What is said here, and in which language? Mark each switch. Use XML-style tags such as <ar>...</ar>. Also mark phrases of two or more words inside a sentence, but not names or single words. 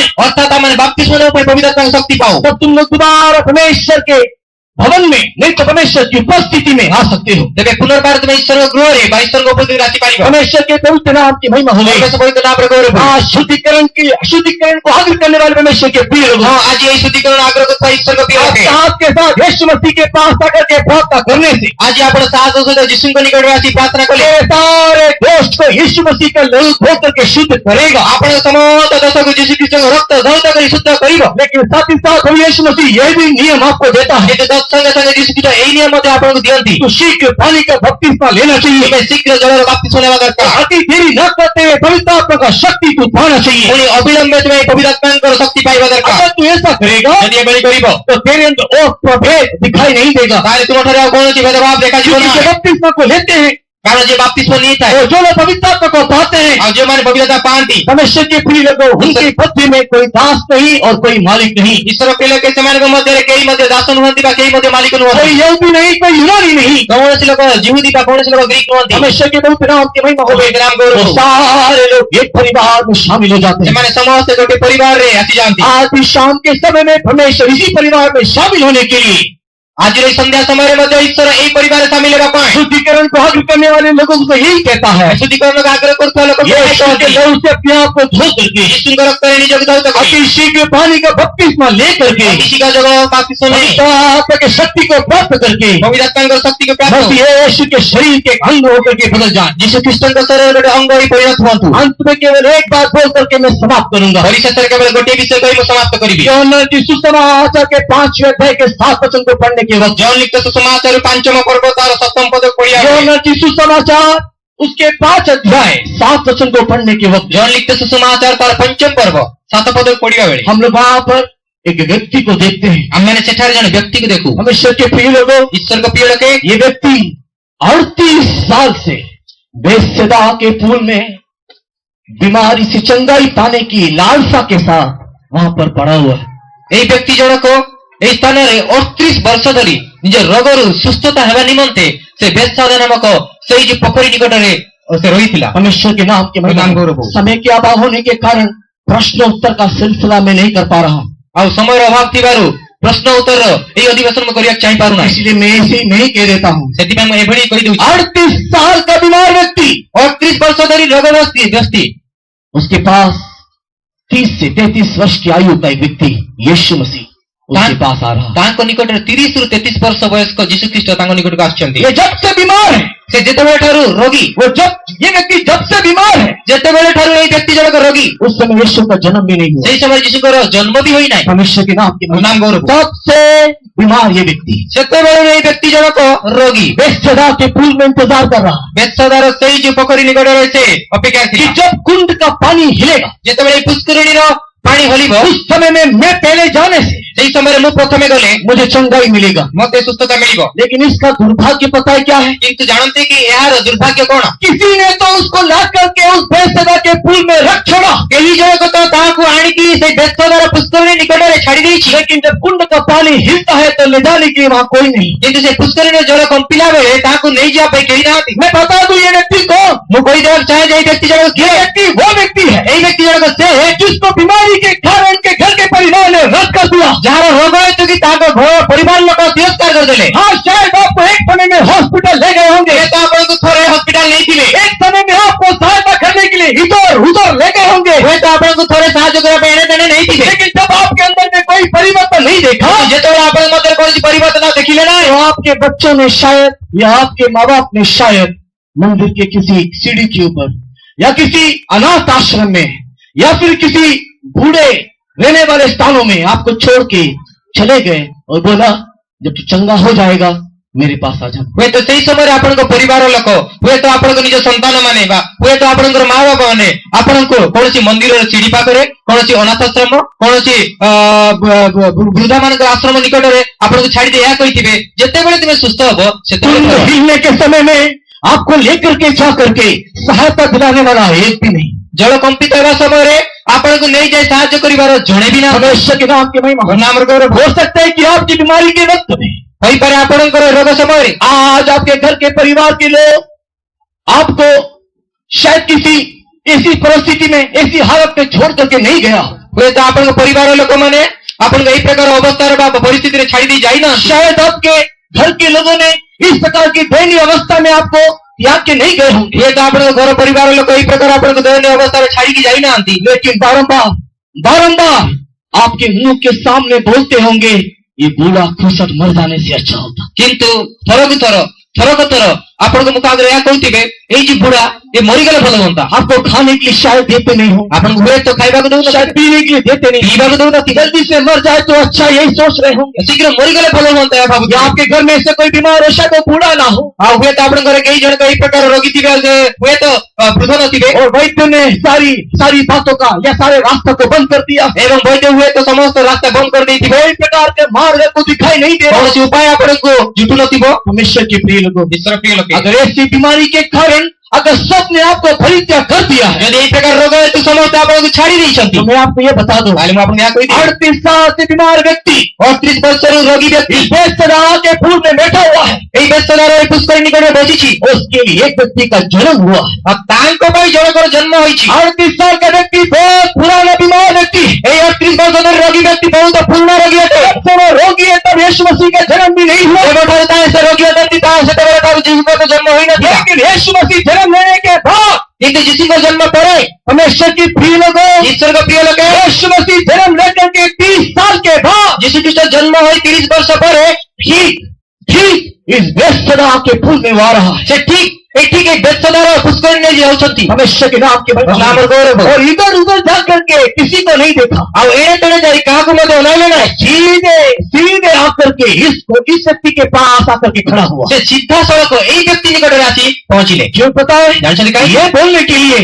<or>ଅର୍ଥାତ୍ ଆମମାନେ ବାପ୍ତିସ୍ମ ନେବା ପାଇଁ ପବିତ୍ର ଆତ୍ମାଙ୍କ ଶକ୍ତି ପାଉ।</or> <hi>तब तुम लोग दोबारा परमेश्वर के भवन में नहीं तो परमेश्वर की उपस्थिति में आ सकते हो।</hi> <or>ତେବେ ପୁନର୍ବାର ତୁମେ ଈଶ୍ୱରଙ୍କ ଗୃହରେ ବା ଈଶ୍ୱରଙ୍କ ଉପସ୍ଥିତିରେ ଆସିପାରିବ।</or> <hi>परमेश्वर के पवित्र नाम की महिमा हो गई।</hi> <or>ପରମେଶ୍ୱର ପବିତ୍ର ନାମରେ ଗୌରବ ହଉ।</or> <hi>आज शुद्धिकरण को हासिल करने वाले परमेश्वर के प्रिय लोग,</hi> <or>ହଁ, ଆଜି ଏହି ଶୁଦ୍ଧିକରଣ ଆଗ୍ରହ କରୁଥିବା ଈଶ୍ୱରଙ୍କ ପ୍ରିୟ ଲୋକେ,</or> <hi>आपके साथ यीशु मसीह के पास आकर के प्रार्थना करने से</hi> <or>ଆଜି ଆପଣ ସାହସ ସହିତ ଯୀଶୁଙ୍କ ନିକଟରେ ଆସି ପ୍ରାର୍ଥନା କଲେ</or> <hi>तेरे सारे दोष को यीशु मसीह का लहू धो करके शुद्ध करेगा।</hi> <or>ଆପଣଙ୍କ ସମସ୍ତ ଦୋଷକୁ ଯୀଶୁ ଖ୍ରୀଷ୍ଟଙ୍କ ରକ୍ତ ଧୌତ କରି ଶୁଦ୍ଧ କରିବ।</or> <hi>लेकिन साथ ही साथ प्रभु यीशु मसीह यह भी नियम आपको देता है,</hi> <or>କିନ୍ତୁ ତତ୍ସଙ୍ଗେ ସଙ୍ଗେ ଯୀଶୁ ଖ୍ରୀଷ୍ଟ ଏହି ନିୟମ ମଧ୍ୟ ଆପଣଙ୍କୁ ଦିଅନ୍ତି।</or> <hi>तो शीघ्र पानी का बपतिस्मा लेना चाहिए।</hi> <or>ତୁମେ ଶୀଘ୍ର ଜଳର ବାପ୍ତିସ୍ମ ନେବା ଦରକାର।</or> <hi>अति देरी न करते हुए पवित्र आत्मा का शक्ति को पाना चाहिए।</hi> <or>ପୁଣି ଅବିଳମ୍ବେ ତୁମେ ପବିତ୍ର ଆତ୍ମାଙ୍କର ଶକ୍ତି ପାଇବା ଦରକାର।</or> <hi>अगर तू ऐसा करेगा</hi> <or>ଯଦି ଏଭଳି କରିବ</or> <hi>तो तेरे अंदर और प्रभेद दिखाई नहीं देगा,</hi> <or>ତାହେଲେ ତୁମଠାରେ ଆଉ କୌଣସି ଭେଦଭାବ ଦେଖାଯିବ</or> <hi>क्योंकि जो</hi> <or>ନାହିଁ।</or> <hi>बपतिस्मा को लेते हैं</hi> <or>କାରଣ ଯିଏ ବାପ୍ତିସ୍ମ ନେଇଥାଏ</or> <hi>और जो लोग पवित्र आत्मा को पाते हैं,</hi> <or>ଆଉ ଯେଉଁମାନେ ପବିତ୍ରତା ପାଆନ୍ତି,</or> <hi>परमेश्वर के प्रिय लोगों, उनके बुद्धि में कोई दास नहीं और कोई मालिक नहीं,</hi> <or>ଈଶ୍ୱର ପ୍ରିୟ ଲୋକେ ସେମାନଙ୍କ ମଧ୍ୟରେ କେହି ମଧ୍ୟ ଦାସ ନୁହନ୍ତି ବା କେହି ମଧ୍ୟ ମାଲିକ</or> <hi>कोई</hi> <or>ନୁହନ୍ତି।</or> <hi>यहूदी नहीं, कोई यूनानी नहीं।</hi> <or>କୌଣସି ଲୋକ ଜିହୁଦୀ ବା କୌଣସି ଲୋକ ଗ୍ରୀକ ନୁହନ୍ତି।</or> <hi>परमेश्वर के पवित्र नाम की महिमा हो गई।</hi> <or>ପବିତ୍ର ନାମ ଗୌରବ</or> <hi>तो</hi> <or>ହଉ।</or> <hi>सारे लोग एक परिवार में शामिल हो जाते हैं।</hi> <or>ସେମାନେ ସମସ୍ତେ ଗୋଟେ ପରିବାରରେ ଆସିଯାଆନ୍ତି।</or> <hi>आज भी शाम के समय में परमेश्वर इसी परिवार में शामिल होने के लिए</hi> <or>ଆଜିର ଏହି ସନ୍ଧ୍ୟା ସମୟରେ ମଧ୍ୟ ଈଶ୍ୱର ଏହି ପରିବାରରେ ସାମିଲ ହେବା ପାଇଁ</or> <hi>शुद्धिकरण को हासिल करने वाले लोगों को यही कहता है,</hi> <or>ଶୁଦ୍ଧିକରଣକୁ ଆଗ୍ରହ କରୁଥିବା ଲୋକ</or> <hi>यीशु के लहू से अपने आप को धो करके</hi> <or>ଯୀଶୁଙ୍କ ରକ୍ତରେ ନିଜକୁ ଧୌତ କରି</or> <hi>अति शीघ्र पानी का बपतिस्मा ले करके</hi> <or>ଅଭିଷେକ ଯୋଗ ବାପ୍ତିସ୍ମ ନେଇ</or> <hi>पवित्र आत्मा की शक्ति को प्राप्त करके</hi> <or>ପବିତ୍ର ଆତ୍ମାଙ୍କର ଶକ୍ତିକୁ ପ୍ରାପ୍ତ</or> <hi>मसीह यीशु के शरीर के अंग होकर के बदल जाए।</hi> <or>ଯୀଶୁ ଖ୍ରୀଷ୍ଟଙ୍କ ଶରୀରରେ ଗୋଟେ ଅଙ୍ଗ ହୋଇ ପରିଣତ ହୁଅନ୍ତୁ।</or> <hi>अंत में केवल एक बात बोल करके मैं समाप्त करूंगा।</hi> <or>ପରିଶେଷରେ କେବଳ ଗୋଟିଏ ବିଷୟ କହି ମୁଁ ସମାପ୍ତ କରିବି।</or> <hi>यूहन्ना की सुसमाचार के 5वें अध्याय के 7 वचन को पढ़ने के वक्त,</hi> <or>ଜନ ଲିଖିତ ସୁସମାଚାର 5ମ ପର୍ବ ତାର 7ମ ପଦ ପଢିବା ବେଳେ,</or> <hi>यूहन्ना की सुसमाचार उसके 5 अध्याय 7 वचन को पढ़ने के वक्त</hi> <or>ଜନ ଲିଖିତ ସୁସମାଚାର ତାର 5ମ ପର୍ବ 7 ପଦ ପଢିବା ବେଳେ</or> <hi>हम लोग वहां पर एक व्यक्ति को देखते हैं।</hi> <or>ଆମେ ସେଠାରେ ଜଣେ ବ୍ୟକ୍ତି କୁ ଦେଖୁ</or> <hi>परमेश्वर के प्रिय लोगों,</hi> <or>ଈଶ୍ୱର କୁ ପ୍ରିୟ ଲୋକେ</or> <hi>ये व्यक्ति 38 साल से बेसदा के पूल में बीमारी से चंगाई पाने की लालसा के साथ वहां पर पड़ा हुआ है।</hi> <or>ଏଇ ବ୍ୟକ୍ତି ଜଣକ ଏଇ স্থাନରେ 38 ବର୍ଷ ଧରି ନିଜ ରୋଗରୁ ସୁସ୍ଥତା ହେବା ନିମନ୍ତେ ସେ ବେସାଦା ନାମକ ସେଇ ଯେ ପୋଖରୀ ନିକଟରେ ସେ ରହିଥିଲା।</or> <hi>परमेश्वर के नाम के नाम गौरव हो। समय के अभाव होने के कारण प्रश्नोत्तर का सिलसिला मैं नहीं कर पा रहा हूं,</hi> <or>ଆଉ ସମୟର ଅଭାବ ଥିବାରୁ ପ୍ରଶ୍ନ ଉତ୍ତର ଏହି ଅଧିବେଶନ ମୁଁ କରିବାକୁ ଚାହିଁ ପାରୁନାହିଁ।</or> <hi>इसलिए मैं ऐसे ही नहीं कह देता हूं।</hi> <or>ସେଥିପାଇଁ ମୁଁ ଏଭଳି କହିଦେଉଛି</or> <hi>38 साल का बीमार व्यक्ति,</hi> <or>38 ବର୍ଷ ଧରି ରୋଗଗ୍ରସ୍ତ</or> <hi>उसके पास 30 से 33 वर्ष की आयु का एक व्यक्ति यीशु मसीह उसके पास आ रहा है।</hi> <or>ତାଙ୍କ ନିକଟରେ 30 ରୁ 33 ବର୍ଷ ବୟସ୍କ ଯୀଶୁ ଖ୍ରୀଷ୍ଟ ତାଙ୍କ ନିକଟକୁ ଆସୁଛନ୍ତି।</or> <hi>ये जब से बीमार है,</hi> <or>ସେ ଯେତେବେଳେ ଠାରୁ ରୋଗୀ</or> <hi>ये व्यक्ति जब से बीमार है,</hi> <or>ଯେତେବେଳେ ଠାରୁ ଏଇ ବ୍ୟକ୍ତି ଜଣକ ରୋଗୀ</or> <hi>उस समय यीशु का जन्म भी नहीं हुआ।</hi> <or>ସେଇ ସମୟରେ ଯୀଶୁଙ୍କର ଜନ୍ମ ବି ହୋଇନାହିଁ।</or> <hi>परमेश्वर के नाम के नाम गौरव। तब से बीमार ये व्यक्ति</hi> <or>ସେତେବେଳେ ଏଇ ବ୍ୟକ୍ତି ଜଣକ ରୋଗୀ</or> <hi>बेसदा के पुल में इंतजार कर रहा है</hi> <or>ବେସାଦାର ସେଇ ଯୋଉ ପୋଖରୀ ନିକଟରେ ସେ ଅପେକ୍ଷା</or> <hi>कि</hi> <or>ଥିଲା।</or> <hi>जब कुंड का पानी हिलेगा,</hi> <or>ଯେତେବେଳେ ଏଇ ପୁଷ୍କରିଣୀର ପାଣି ହଲିବ</or> <hi>उस समय में मैं पहले जाने से</hi> <or>ସେଇ ସମୟରେ ମୁଁ ପ୍ରଥମେ ଗଲେ</or> <hi>मुझे चंगाई मिलेगा।</hi> <or>ମତେ ସୁସ୍ଥତା ମିଳିବ।</or> <hi>लेकिन इसका दुर्भाग्य पता है क्या है?</hi> <or>କିନ୍ତୁ ଜାଣନ୍ତି କି ଏହାର ଦୁର୍ଭାଗ୍ୟ କଣ?</or> <hi>किसी ने तो उसको ला करके उस बेसदा के पुल में रख छोड़ा,</hi> <or>କେହି ଜଣକ ତ ତାହାକୁ ଆଣିକି ସେଇ ବେସାଦାର ପୁଷ୍କରିଣୀ ନିକଟରେ ଛାଡି ଦେଇଛି।</or> <hi>लेकिन जब कुंड का पानी हिलता है तो ले जाने के लिए वहां कोई नहीं।</hi> <or>କିନ୍ତୁ ସେ ପୁଷ୍କରିଣୀର ଜଳ କମ୍ପିଲା ବେଳେ ତାହାକୁ ନେଇଯିବା ପାଇଁ କେହି ନାହାନ୍ତି।</or> <hi>मैं बता दूं ये व्यक्ति कौन?</hi> <or>ମୁଁ କହିଦେବାକୁ चाहे ଯେ ଏଇ ବ୍ୟକ୍ତି ଜଣକ</or> <hi>ये</hi> <or>କିଏ?</or> <hi>व्यक्ति वो व्यक्ति है</hi> <or>ଏଇ ବ୍ୟକ୍ତି ଜଣକ ସେ</or> <hi>जिसको बीमारी के कारण के घर के परिवार ने रद्द कर दिया।</hi> <or>ଯାହାର ରୋଗ ହେତୁ କି ତାଙ୍କ ଘର ପରିବାର ଲୋକ ତିରସ୍କାର କରିଦେଲେ।</or> <hi>हाँ, शायद आपको एक समय में हॉस्पिटल ले गए होंगे,</hi> <or>ସେ ତ ଆପଣଙ୍କୁ ଥରେ ହସ୍ପିଟାଲ ନେଇଥିବେ।</or> <hi>एक समय में आपको सहायता करने के लिए इधर उधर ले गए होंगे,</hi> <or>ହୁଏତ ଆପଣଙ୍କୁ ଥରେ ସାହାଯ୍ୟ କରିବା ପାଇଁ ଏଣେ ତେଣେ ନେଇଥିବେ।</or> <hi>लेकिन जब आपके अंदर में कोई परिवर्तन नहीं देखा,</hi> <or>ଯେତେବେଳେ ଆପଣଙ୍କ ମଧ୍ୟରେ କୌଣସି ପରିବର୍ତ୍ତନ ଦେଖିଲେ ନାହିଁ,</or> <hi>तो आपके बच्चों ने शायद या आपके माँ बाप ने शायद मंदिर के किसी सीढ़ी के ऊपर या किसी अनाथ आश्रम में या फिर किसी बूढ़े रहने वाले स्थानों में आपको छोड़ के चले गए और बोला जब तू चंगा हो जाएगा मेरे पास आ जा।</hi> <or>ହୁଏତ ସେଇ ସମୟରେ ଆପଣଙ୍କ ପରିବାର ଲୋକ, ହୁଏତ ଆପଣଙ୍କ ନିଜ ସନ୍ତାନ ମାନେ ବା ହୁଏତ ଆପଣଙ୍କର ମା ବାପା ମାନେ ଆପଣଙ୍କୁ କୌଣସି ମନ୍ଦିରର ସିଢି ପାଖରେ, କୌଣସି ଅନାଥାଶ୍ରମ, କୌଣସି ବୃଦ୍ଧା ମାନଙ୍କର ଆଶ୍ରମ ନିକଟରେ ଆପଣଙ୍କୁ ଛାଡି ଦେଇ ଏହା କହିଥିବେ ଯେତେବେଳେ ତୁମେ ସୁସ୍ଥ ହବ</or> <hi>कुंड</hi> <or>ସେତେବେଳେ</or> <hi>हिलने के समय में आपको लेकर के जा करके सहायता दिलाने वाला एक भी नहीं।</hi> <or>ଜଳ କମ୍ପିତ ହେବା ସମୟରେ ଆପଣଙ୍କୁ ନେଇଯାଇ ସାହାଯ୍ୟ କରିବାର ଜଣେ ବି ନା।</or> <hi>परमेश्वर के नाम के महिमा</hi> <or>ନାମର ଗୌରବ।</or> <hi>हो सकता है कि आपकी बीमारी के वक्त में</hi> <or>ହୋଇପାରେ ଆପଣଙ୍କର ରୋଗ ସମୟରେ</or> <hi>आज आपके घर के परिवार के लोग आपको शायद किसी ऐसी परिस्थिति में, ऐसी हालत में छोड़ करके नहीं गया,</hi> <or>ହୁଏତ ଆପଣଙ୍କ ପରିବାର ଲୋକମାନେ ଆପଣଙ୍କ ଏଇ ପ୍ରକାର ଅବସ୍ଥାରେ ବା ପରିସ୍ଥିତିରେ ଛାଡି ଦେଇ ଯାଇନାହାନ୍ତି।</or> <hi>शायद आपके घर के लोगों ने इस प्रकार की दयनीय अवस्था में आपको त्याग के नहीं गए होंगे,</hi> <or>ହୁଏତ ଆପଣଙ୍କ ଘର ପରିବାର ଲୋକ ଏଇ ପ୍ରକାର ଆପଣଙ୍କ ଦୟନୀୟ ଅବସ୍ଥାରେ ଛାଡିକି ଯାଇନାହାନ୍ତି।</or> <hi>लेकिन बारंबार बारंबार आपके मुंह के सामने बोलते होंगे ये बूढ़ा खुसट मर जाने से अच्छा होता।</hi> <or>କିନ୍ତୁ ଥରକୁ ଥର ଆପଣଙ୍କ ମୁଖ ଆଗରେ ଏହା କହୁଥିବେ ଏଇ ଯେ ବୁଢା ଏ ମରିଗଲେ ଭଲ ହୁଅନ୍ତା।</or> <hi>आपको खाने के लिए शायद देते नहीं हो,</hi> <or>ଆପଣଙ୍କୁ ହୁଏତ ଖାଇବାକୁ</or> <hi>शायद</hi> <or>ଦଉନଥିବେ,</or> <hi>पीने के लिए देते नहीं,</hi> <or>ପିଇବାକୁ ଦଉନଥିବେ,</or> <hi>जल्दी से मर जाए तो अच्छा यही सोच रहे होंगे।</hi> <or>ଶୀଘ୍ର ମରିଗଲେ ଭଲ ହୁଅନ୍ତା ଏହା</or> <hi>या</hi> <or>ଭାବୁଥିବେ।</or> <hi>आपके घर में से कोई बीमार हो, शायद वो बूढ़ा ना हो</hi> <or>ଆଉ ହୁଏତ ଆପଣଙ୍କ ଘରେ କେହି ଜଣକ ଏଇ ପ୍ରକାର ରୋଗୀ ଥିବେ, ଆଉ ସେ ହୁଏତ ବୃଦ୍ଧ ନଥିବେ</or> <hi>और वैद्य ने सारी बातों का या सारे रास्ते को बंद कर दिया,</hi> <or>ଏବଂ ବୈଦ୍ୟ ହୁଏତ ସମସ୍ତ ରାସ୍ତା ବନ୍ଦ କରିଦେଇଥିବେ।</or> <hi>कोई प्रकार के मार्ग को दिखाई नहीं दे रहा।</hi> <or>କୌଣସି ଉପାୟ ଆପଣଙ୍କୁ ଜୁଟୁ ନଥିବ।</or> <hi>परमेश्वर के प्रिय लोगों,</hi> <or>ଈଶ୍ୱର ପ୍ରିୟ ଲୋକେ,</or> <hi>अगर ऐसी बीमारी के कारण अगर सबने आपको परित्याग कर दिया है</hi> <or>ଯଦି ଏଇ ପ୍ରକାର ରୋଗ ହେତୁ ସମସ୍ତେ ଆପଣଙ୍କୁ ଛାଡି ଦେଇଛନ୍ତି,</or> <hi>तो मैं आपको ये बता दूं,</hi> <or>ତାହେଲେ ମୁଁ ଆପଣଙ୍କୁ ଏହା କହିବି</or> <hi>38 साल से बीमार व्यक्ति</hi> <or>38 ବର୍ଷରୁ ରୋଗୀ ବ୍ୟକ୍ତି</or> <hi>बेसदा के फूल में बैठा हुआ है,</hi> <or>ଏଇ ବେସଦାର ଏଇ ପୁଷ୍କରିଣୀ ନିକଟରେ ବସିଛି।</or> <hi>उसके लिए एक व्यक्ति का जन्म हुआ है।</hi> <or>ଆଉ ତାଙ୍କ ପାଇଁ ଜଣଙ୍କର ଜନ୍ମ ହୋଇଛି।</or> <hi>38 साल का व्यक्ति बहुत पुराना बीमार व्यक्ति,</hi> <or>ଏଇ 38 ବର୍ଷ ଧରି ରୋଗୀ ବ୍ୟକ୍ତି ବହୁତ ପୁରୁଣା ରୋଗୀ ଅଟେ।</or> <hi>जब वो रोगी है तब यीशु मसीह का जन्म भी नहीं हुआ,</hi> <or>ଯେବେଠାରୁ ତାହା ସେ ରୋଗୀ ଅଟନ୍ତି ତାହା ସେତେବେଳେ ତାର ଯୀଶୁଙ୍କ ଜନ୍ମ ହୋଇନଥିଲା।</or> <hi>लेकिन यीशु मसीह जन्म लेने के बाद</hi> <or>କିନ୍ତୁ ଯୀଶୁଙ୍କ ଜନ୍ମ ପରେ</or> <hi>परमेश्वर की प्रिय लोगों,</hi> <or>ଈଶ୍ୱରଙ୍କ ପ୍ରିୟ ଲୋକେ</or> <hi>यीशु मसीह जन्म लेकर के 30 साल के बाद</hi> <or>ଯୀଶୁ ଖ୍ରୀଷ୍ଟ ଜନ୍ମ ହୋଇ 30 ବର୍ଷ ପରେ</or> <hi>ठीक इस बेसदा के फूल में आ रहा है।</hi> <or>ସେ ଠିକ ଏଠିକି ଏଇ ବେତ୍ସାଦାର ପୁଷ୍କରିଣୀ ନେଇ ଯାଉଛନ୍ତି।</or> <hi>परमेश्वर के नाम के नाम और गौरव। और इधर उधर जा करके किसी को नहीं देखा,</hi> <or>ଆଉ ଏଣେ ତେଣେ ଯାଇ କାହାକୁ ମଧ୍ୟ ଅନାଇଲେ ନାହିଁ।</or> <hi>सीधे सीधे आकर के इस व्यक्ति के पास आकर के खड़ा हुआ।</hi> <or>ସେ ସିଧାସଳଖ ଏଇ ବ୍ୟକ୍ତି ନିକଟରେ ଆସି ପହଞ୍ଚିଲେ।</or> <hi>क्यों पता है?</hi> <or>ଜାଣିଛନ୍ତି କାହିଁକି?</or> <hi>ये बोलने के लिए</hi>